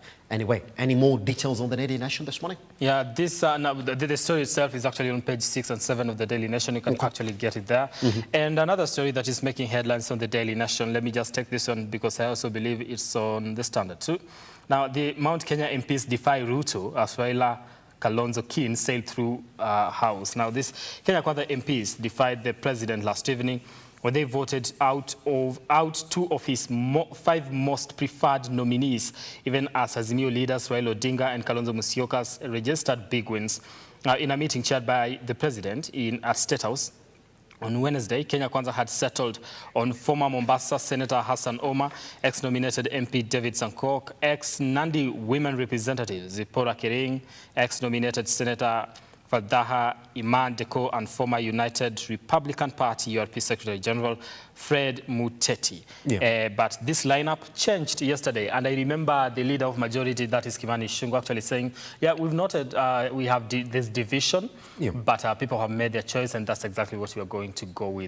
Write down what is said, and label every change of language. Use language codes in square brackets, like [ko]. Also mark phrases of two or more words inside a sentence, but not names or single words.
[en] Anyway, any more details on the Daily Nation this morning? Yeah, this now, the story itself is actually on page 6 and 7 of the Daily Nation. You can actually get it there. And another story that is making headlines on the Daily Nation, let me just take this one because I also believe it's on the Standard too. Now, the Mount Kenya MPs defy Ruto as Raila Kalonzo Kin sailed through House. Now, this Kenya Kwanza MPs defied the president last evening when they voted out 2 of his 5 most preferred nominees, even as Azimio leaders Raila Odinga and Kalonzo Musyoka registered big wins. In a meeting chaired by the president at State House on Wednesday, Kenya Kwanza had settled on former Mombasa Senator Hassan Omar, ex-nominated MP David Sankok, ex-Nandi women representative Zipporah Kering, ex-nominated Senator Fadaha Iman Deko, and former United Republican Party URP Secretary General Fred Muteti. But this lineup changed yesterday, and I remember the leader of majority, that is Kimani Ichung'wah, actually saying, yeah, we've noted we have this division, but people have made their choice, and that's exactly what we are going to go with.